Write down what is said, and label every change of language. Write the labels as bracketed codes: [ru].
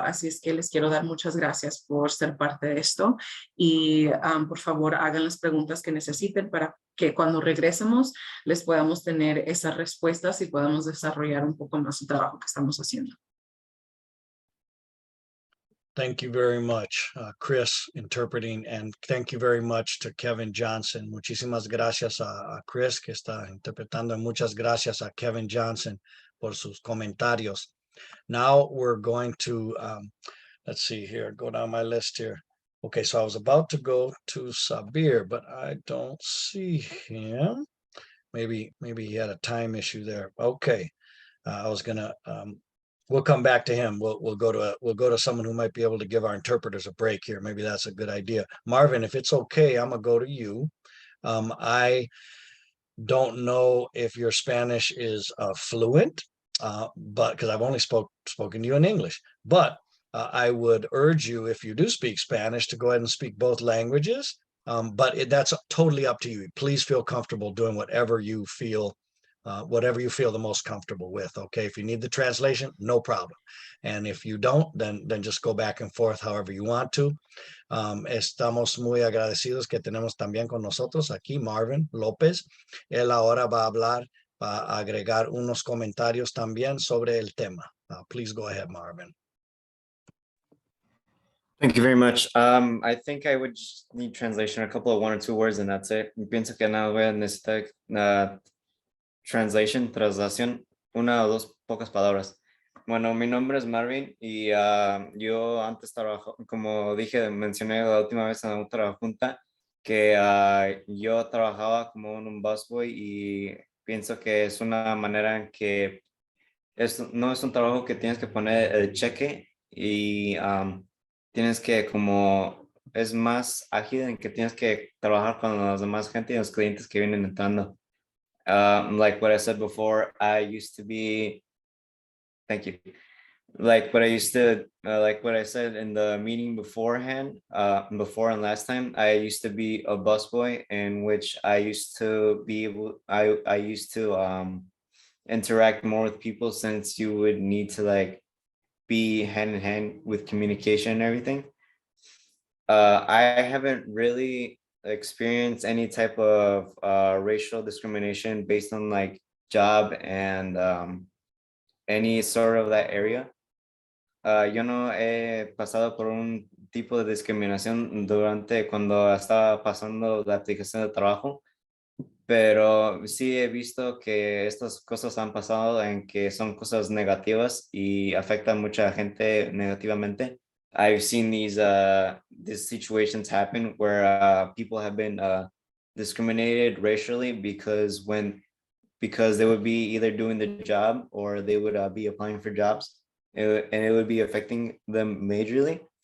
[es] Así es que les quiero dar muchas gracias por ser parte de esto y por favor hagan las preguntas que necesiten para que cuando regresemos les podamos tener esas respuestas y podamos desarrollar un poco más el trabajo que estamos haciendo. [en] Thank you very much, Chris, interpreting, and thank you very much to Kevin Johnson. [es] Muchísimas gracias a Chris, que está interpretando, y muchas gracias a Kevin Johnson por sus comentarios. [en] Now we're going to, let's see here, go down my list here. Okay, so I was about to go to Sabir, but I don't see him. Maybe he had a time issue there. Okay, I was gonna, we'll come back to him. We'll go to someone who might be able to give our interpreters a break here. Maybe that's a good idea. Marvin, if it's okay, I'm gonna go to you. I don't know if your Spanish is fluent, but because I've only spoken to you in English, but I would urge you, if you do speak Spanish, to go ahead and speak both languages. But that's totally up to you. Please feel comfortable doing whatever you feel the most comfortable with. Okay, if you need the translation, no problem. And if you don't, then just go back and forth however you want to. [es] Estamos muy agradecidos que tenemos también con nosotros aquí Marvin López. Él ahora va a hablar, va a agregar unos comentarios también sobre el tema. [en] Please go ahead, Marvin. Thank you very much. I think I would just need translation, a couple of 1 or 2 words, and that's it. [es] Pienso que no voy a necesitar traslación, 1 o 2 pocas palabras. Bueno, mi nombre es Marvin y yo antes trabajaba, como mencioné la última vez en la otra junta, que yo trabajaba como un busboy y pienso que es una manera en que no es un trabajo que tienes que poner el cheque y tienes que es más ágil en que tienes que trabajar con los demás gente y los clientes que vienen entrando. [en] Like what I said before, thank you. Like what I said in the meeting beforehand, before and last time, I used to be a busboy in which I used to interact more with people, since you would need to be hand in hand with communication and everything. I haven't really experienced any type of racial discrimination based on job and any sort of that area. [es] Yo no he pasado por un tipo de discriminación durante cuando estaba pasando la aplicación de trabajo, pero sí he visto que estas cosas han pasado en que son cosas negativas y afectan a mucha gente negativamente. [en] I've seen these situations happen where people have been discriminated racially because they would be either doing the job or they would be applying for jobs, and it would be affecting them majorly.